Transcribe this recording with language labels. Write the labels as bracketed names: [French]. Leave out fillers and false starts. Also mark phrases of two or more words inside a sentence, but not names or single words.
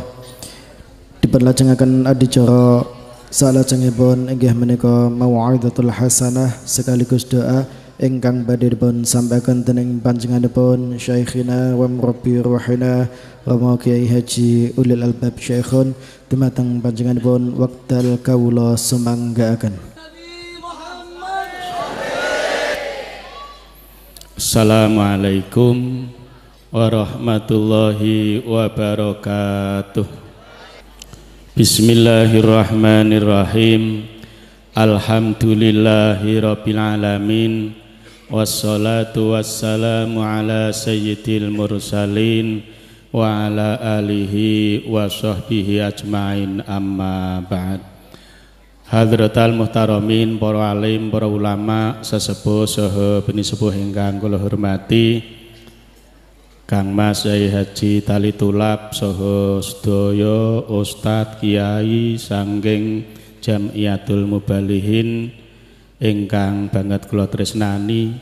[Javanese] Diperlajengaken adicara salajengipun inggih menika [Arabic] موعظة الحسنة [Javanese] sekaligus doa ingkang badhe dipun sampaikan dening panjenenganipun [Arabic] شيخنا و مربي روحنا و [Javanese] Kiai Haji Ulil Albab Syekhun dumateng panjenenganipun wekdal kawula sumanggaaken. [Arabic] السلام عليكم ورحمة الله وبركاته. بسم الله الرحمن الرحيم. الحمد لله رب العالمين. والصلاة والسلام على سيد المرسلين وعلى آله وصحبه أجمعين، أما بعد. حضرة المحترمين, [Javanese] para alim, para ulama, sesepuh saha beni sepuh ingkang kula hormati, Kang Mas Yai Haji Tali Tulab saha sedaya ustadz kiai sanggeng Jamiatul Mubalihin ingkang banget kula tresnani.